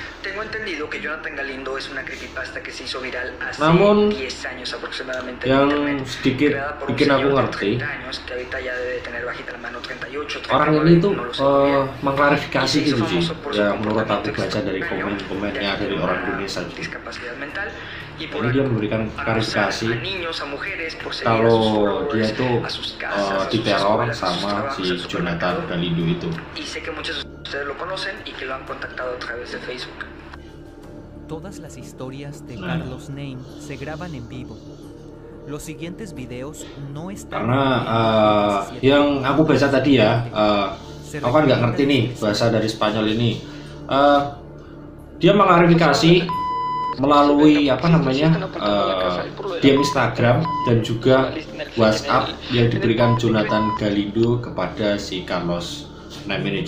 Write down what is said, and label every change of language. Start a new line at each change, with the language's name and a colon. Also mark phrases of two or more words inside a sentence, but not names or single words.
Indonesian: Namun yang sedikit bikin aku ngerti, orang ini tuh mengklarifikasi gitu sih ya, menurut aku baca dari komen-komennya dari orang Indonesia. Ini dia memberikan klarifikasi kalau dia tuh diteror sama si Jonathan Galindo itu.
Spanish: Todas las historias de Carlos Nem se graban en vivo. Los siguientes videos no están.
Indonesian: Karena yang aku baca tadi ya, aku kan nggak ngerti nih bahasa dari Spanyol ini. Dia mengklarifikasi melalui DM Instagram dan juga WhatsApp yang diberikan Jonathan Galindo kepada si Carlos Nem ini.